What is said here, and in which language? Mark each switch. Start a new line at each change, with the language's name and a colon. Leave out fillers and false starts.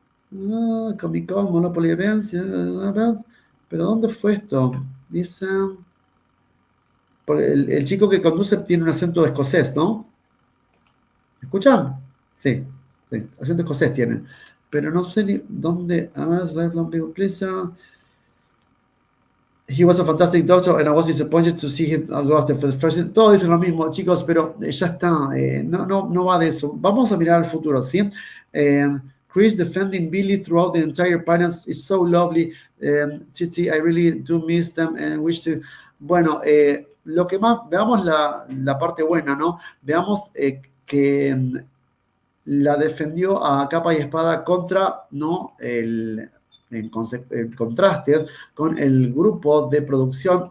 Spanish: Comic Con, Monopoly Events, pero ¿dónde fue esto? Dice, porque el chico que conduce tiene un acento escocés, ¿no? ¿Escuchan? Sí, acento escocés tiene, pero no sé ni dónde.
English: Lifelong people, please. He was a fantastic doctor, and I was disappointed to see him go after the first.
Spanish: Todos dicen lo mismo, chicos, pero ya está. No va de eso. Vamos a mirar al futuro, ¿sí?
English: Chris defending Billie throughout the entire panel is so lovely. Titi, I really do miss them and wish to...
Spanish: Bueno, lo que más... Veamos la parte buena, ¿no? Veamos que la defendió a capa y espada contra, ¿no? En contraste con el grupo de producción.